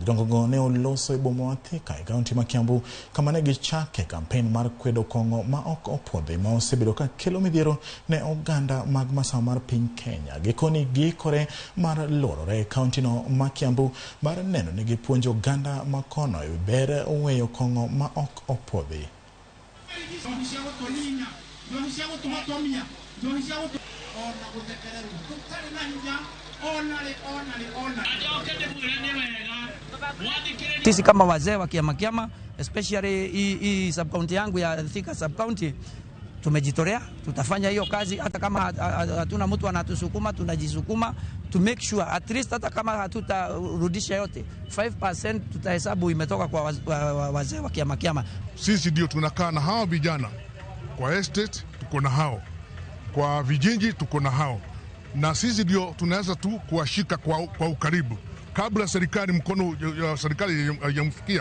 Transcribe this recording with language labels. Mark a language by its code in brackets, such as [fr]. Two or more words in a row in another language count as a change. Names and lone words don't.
[luo] Jotongo go ne oloso e boma wa Thika e kaunti ma Kiambu kama ne gichake kampen mar kwedo kong'o ma ok opuodhi ma osebedo ka kelo midhiero ne oganda mag masawa mar piny Kenya. Gikoni gikore mar lorore e kaunti no ma Kiambu mar neno ni gipuonjo oganda ma kono e ber weyo kong'o ma ok opuodhi. [sw] Sisi kama wazee wa Kiama especially hii sub-county yangu ya Thika sub-county tumejitolea, tutafanya hiyo kazi hata kama hatuna mtu anatusukuma, tunajisukuma [en] to make sure at least [sw] hata kama hatutarudisha yote 5% tutahesabu imetoka kwa wazee wa Kiama. Sisi ndio tunakaa na hao vijana kwa estate, tuko na hao kwa vijiji, tuko na hao, na sisi ndio tunaweza tu kuwashika kwa ukaribu kabla serikali mkono ya serikali yamfikia.